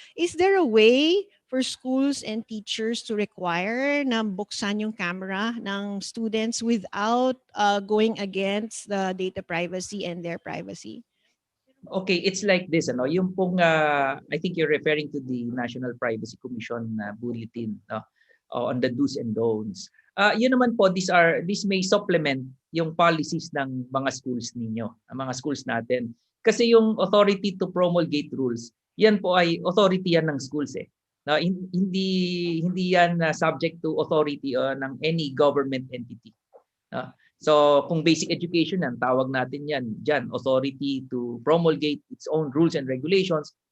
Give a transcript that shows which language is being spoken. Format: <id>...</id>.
<en>Is there a way for schools and teachers to require</en> <tl>na buksan yung camera ng</tl> <en>students without going against the data privacy and their privacy? Okay, it's like this,</en> <tl>ano, yung pong</tl> <en>I think you're referring to the National Privacy Commission bulletin, no, on the do's and don'ts.</en> <tl>Yun naman po,</tl> <en>this may supplement</en> <tl>yung policies ng mga schools ninyo, ang mga schools natin. Kasi yung authority to promulgate rules, yan po ay authority yan ng schools eh. No, hindi yan subject to authority ng any government entity. No? So kung basic education yan, tawag natin yan dyan,</tl> <en>authority to promulgate its own rules and regulations.</en>